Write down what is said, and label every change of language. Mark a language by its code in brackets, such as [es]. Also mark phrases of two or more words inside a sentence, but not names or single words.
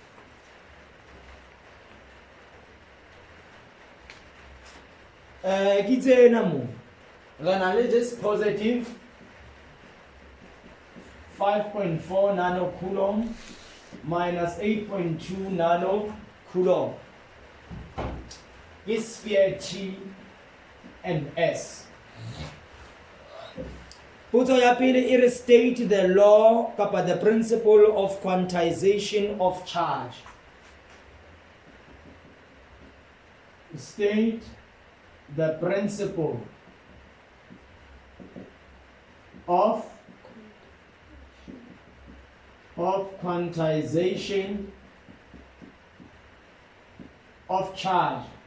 [en] This positive 5.4 nanocoulomb minus 8.2 nanocoulomb is sphere T and S. [st] Potso ya pele e re [en] state the law kapa the principle of quantization of charge. State the principle of quantization of charge.